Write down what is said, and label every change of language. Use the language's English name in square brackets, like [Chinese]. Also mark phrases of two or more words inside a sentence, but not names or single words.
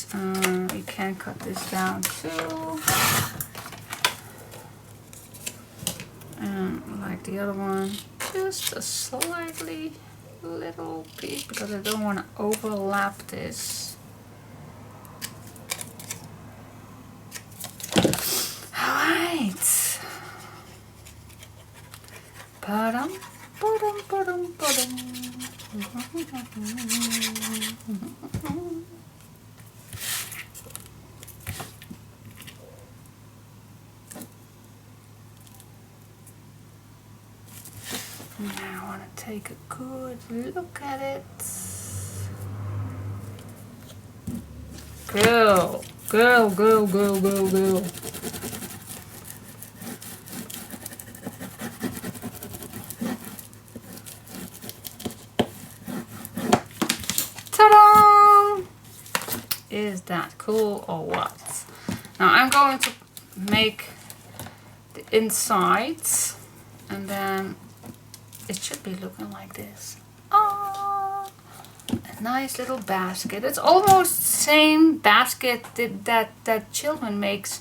[English] You can cut this down too. And like the other one, just a slightly little piece because I don't want to overlap this. Alright. Ba-dum, ba-dum, ba-dum, ba-dum. Now I want to take a good look at it. Girl, girl, girl, girl, girl, girl. Ta-da! Is that cool or what? Now I'm going to make the insides and then it should be looking like this. Oh, a nice little basket. It's almost the same basket that children makes.